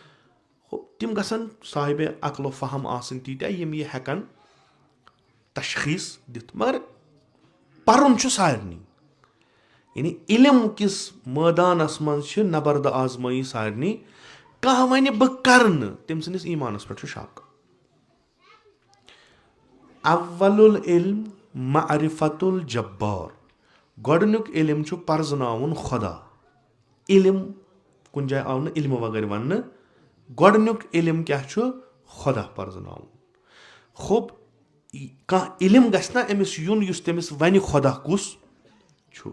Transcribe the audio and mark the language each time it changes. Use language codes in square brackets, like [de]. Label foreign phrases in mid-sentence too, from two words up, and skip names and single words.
[ks] تِم گژھن صاحبِ عقل و فہم آسٕنۍ تیٖتیاہ یِم یہِ ہٮ۪کن تشخیٖص دِتھ. مگر پرُن چھُ سارنٕے. یعنی علم کِس مٲدانس منٛز چھِ نبردٕ آزمٲیی سارنٕے. کانٛہہ وَنہِ بہٕ کرٕ نہٕ, تٔمۍ سٕنٛدِس ایٖمانس پٮ۪ٹھ چھُ شک. [ar] اول العلم معرفت الجبار. [ks] گۄڈنیُک علم چھُ پرزناوُن خۄدا. علم کُنہِ جایہِ آو نہٕ علمہٕ وغٲر وننہٕ. گۄڈنیُک علم کیٛاہ چھُ, خۄدا پرزناوُن. کانٛہہ علم گژھِ نہ أمِس یُن یُس تٔمِس وَنہِ خۄدا کُس چھُ.